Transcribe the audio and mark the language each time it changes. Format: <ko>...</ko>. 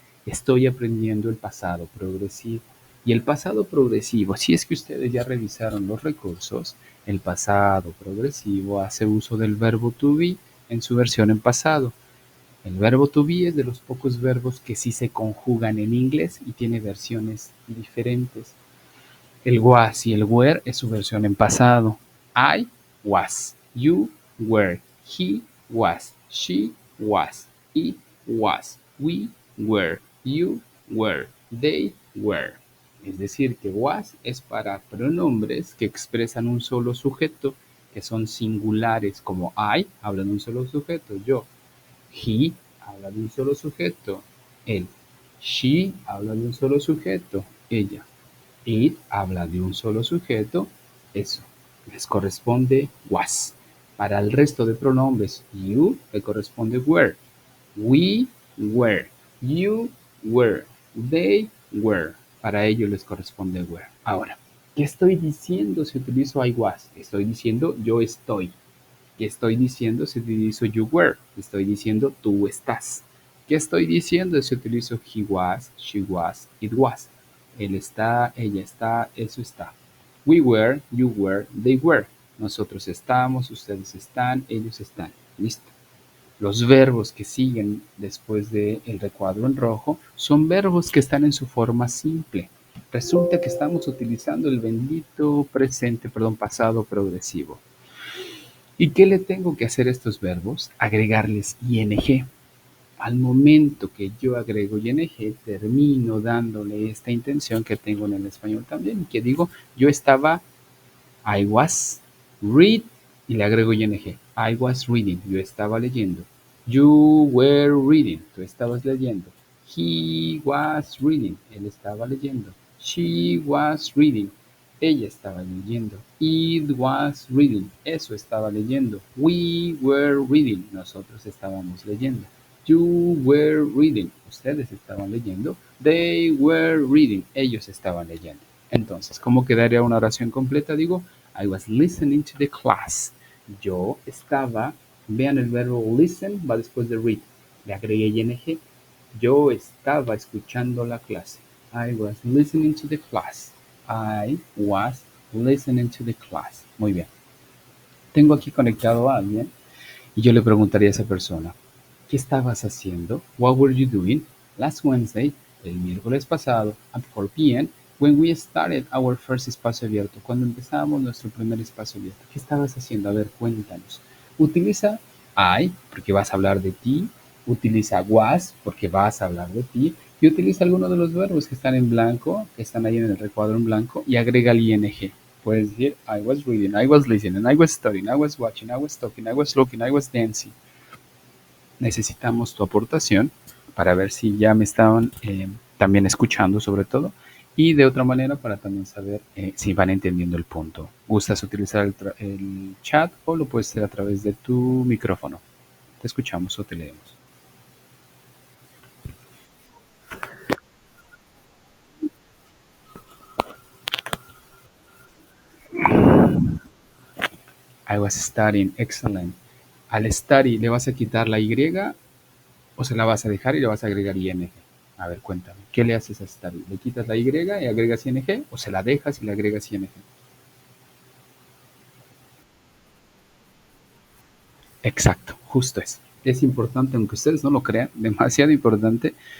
<es>Estoy aprendiendo el pasado progresivo. Y el pasado progresivo, si es que ustedes ya revisaron los recursos, el pasado progresivo hace uso del verbo to be en su versión en pasado. El verbo to be es de los pocos verbos que sí se conjugan en inglés y tiene versiones diferentes. El was y el were es su versión en pasado.</es> <en>I was, you were, he was, she was, it was, we were, you were, they were.</en> <es>Es decir, que was es para pronombres que expresan un solo sujeto, que son singulares, como I habla de un solo sujeto, yo. He habla de un solo sujeto, él. She habla de un solo sujeto, ella. It habla de un solo sujeto, eso. Les corresponde was. Para el resto de pronombres, you le corresponde were.</es> <en>We were. You were. They were.</en> <es>Para ellos les corresponde were. Ahora, ¿qué estoy diciendo si utilizo</es> <en>I was?</en> <es>Estoy diciendo yo estoy. ¿Qué estoy diciendo si utilizo</es> <en>you were?</en> <es>Estoy diciendo tú estás. ¿Qué estoy diciendo si utilizo</es> <en>he was, she was, it was?</en> <es>Él está, ella está, eso está.</es> <en>We were, you were, they were.</en> <es>Nosotros estamos, ustedes están, ellos están. Listo. Los verbos que siguen después del recuadro en rojo son verbos que están en su forma simple. Resulta que estamos utilizando el bendito presente, perdón, pasado progresivo. ¿Y qué le tengo que hacer a estos verbos? Agregarles ing. Al momento que yo agrego ing, termino dándole esta intención que tengo en el español también, que digo, yo estaba,</es> <en>I was,</en> <es>read, y le agrego ing.</es> <en>I was reading,</en> <es>yo estaba leyendo.</es> <en>You were reading,</en> <es>tú estabas leyendo.</es> <en>He was reading,</en> <es>él estaba leyendo.</es> <en>She was reading,</en> <es>ella estaba leyendo.</es> <en>It was reading,</en> <es>eso estaba leyendo.</es> <en>We were reading,</en> <es>nosotros estábamos leyendo.</es> <en>You were reading,</en> <es>ustedes estaban leyendo.</es> <en>They were reading,</en> <es>ellos estaban leyendo. Entonces, ¿cómo quedaría una oración completa? Digo,</es> <en>I was listening to the class.</en> <es>Yo estaba, vean el verbo listen, va después de read. Le agregué ing. Yo estaba escuchando la clase.</es> <en>I was listening to the class. I was listening to the class.</en> <es>Muy bien. Tengo aquí conectado a alguien y yo le preguntaría a esa persona, ¿qué estabas haciendo?</es> <en>What were you doing last Wednesday,</en> <es>el miércoles pasado,</es> <en>at 4 p.m., when we started our first espacio abierto,</en> <es>cuando empezamos nuestro primer espacio abierto? ¿Qué estabas haciendo? A ver, cuéntanos. Utiliza I, porque vas a hablar de ti. Utiliza was, porque vas a hablar de ti. Y utiliza alguno de los verbos que están en blanco, que están ahí en el recuadro en blanco, y agrega el ing. Puedes decir,</es> <en>I was reading, I was listening, I was studying, I was watching, I was talking, I was looking, I was dancing.</en> <es>Necesitamos tu aportación para ver si ya me estaban también escuchando sobre todo y de otra manera para también saber si van entendiendo el punto. ¿Gustas utilizar el chat o lo puedes hacer a través de tu micrófono? Te escuchamos o te leemos.</es> <en>I was studying, excellent.</en> <es>Al study, ¿le vas a quitar la Y o se la vas a dejar y le vas a agregar ing? A ver, cuéntame, ¿qué le haces a study? ¿Le quitas la Y y agregas ing o se la dejas y le agregas ing? Exacto, justo eso. Es importante, aunque ustedes no lo crean, demasiado importante.</es>